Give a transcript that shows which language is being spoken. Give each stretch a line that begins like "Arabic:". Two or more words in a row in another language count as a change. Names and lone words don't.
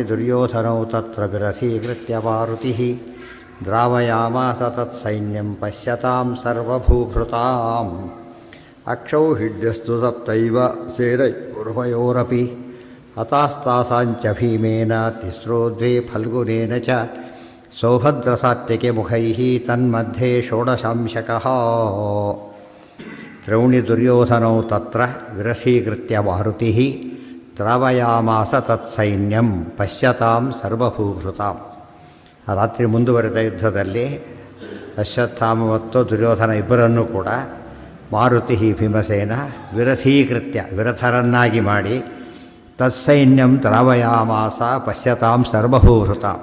Sanskrit: ದುರ್ಯೋಧನೌ ತತ್ರ ವಿರಥೀಕೃತ್ಯ ಮಾರುತಿಃ ದ್ರಾವಯಾಮಾಸ ತತ್ಸೈನ್ಯಂ ಪಶ್ಯತಾಂ ಸರ್ವಭೂಭೃತಾಂ ಅಕ್ಷೌಹಿಡ್ಯಸ್ತು ಸಪ್ತೈವ ಸೇನಯೋರ್ವಯೋರಪಿ ಹತಾಸ್ತಾಸಾಂಚ ಭೀಮೇನ ತಿಸ್ರೋ ದ್ವೇ ಫಲ್ಗುನೇನ ಚ ಸೌಭದ್ರಸಾತ್ಯಕೆ ಮುಖೈಃ ತನ್ಮಧ್ಯೆ ಷೋಡಶಾಂಶಕಃ ದ್ರೌಣಿ ದುರ್ಯೋಧನೌ ತತ್ರ ವಿರಥೀಕೃತ್ಯ ಮಾರುತಿಃ ದ್ರಾವಯಾಮಾಸ ತತ್ಸೈನ್ಯಂ ಪಶ್ಯತಾಂ ಸರ್ವಭೂಭೃತಾಂ.
Kannada: ಆ ರಾತ್ರಿ ಮುಂದುವರೆದ ಯುದ್ಧದಲ್ಲಿ ಅಶ್ವತ್ಥಾಮ ಮತ್ತು ದುರ್ಯೋಧನ ಇಬ್ಬರನ್ನೂ ಕೂಡ ಮಾರುತಿ ಭೀಮಸೇನ ವಿರಥೀಕೃತ್ಯ ವಿರಥರನ್ನಾಗಿ ಮಾಡಿ
Sanskrit: ತತ್ಸೈನ್ಯಂ ದ್ರಾವಯಾಮಾಸ ಪಶ್ಯತಾಂ ಸರ್ವಭೂಭೃತಾಂ.